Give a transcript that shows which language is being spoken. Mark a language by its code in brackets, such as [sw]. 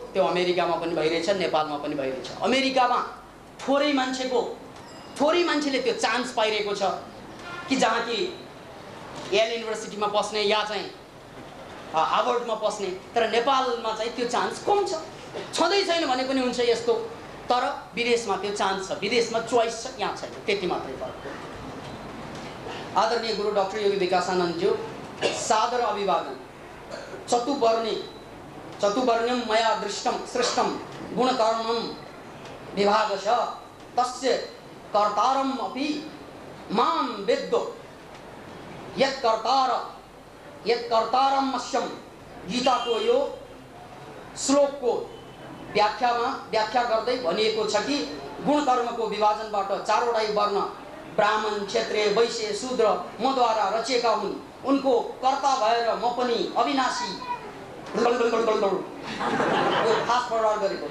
[ne] त्यो अमेरिकामा पनि भइरहेछ, नेपालमा पनि भइरहेछ। अमेरिकामा थोरै मान्छेले त्यो चान्स पाइरहेको छ कि जहाँ कि एल युनिभर्सिटीमा पस्ने या चाहिँ हार्वर्डमा पस्ने, तर नेपालमा चाहिँ त्यो चान्स कम छ। छँदै छैन भने पनि हुन्छ यस्तो, तर विदेशमा त्यो चान्स छ, विदेशमा चोइस छ, यहाँ छैन, त्यति मात्रै फरक हो। आदरणीय गुरु डाक्टर योगी विकासानन्दज्यू, सादर अभिवादन। [sa] चतुर्वर्ण्यम मया दृष्टम सृष्टम गुणकर्मम विभागश तस्य कर्तारम अपि माम वेद्दो यत्कर्तारम मस्यम। [ne] गीताको यो श्लोकको व्याख्या गर्दै भनिएको छ कि गुणकर्मको विभाजनबाट चारवटा वर्ण ब्राह्मण, क्षत्रिय, वैश्य, शूद्र मद्वारा रचिएका हुन्। उनको कर्ता भएर म पनि अविनाशी यो खास प्रहार गरेको।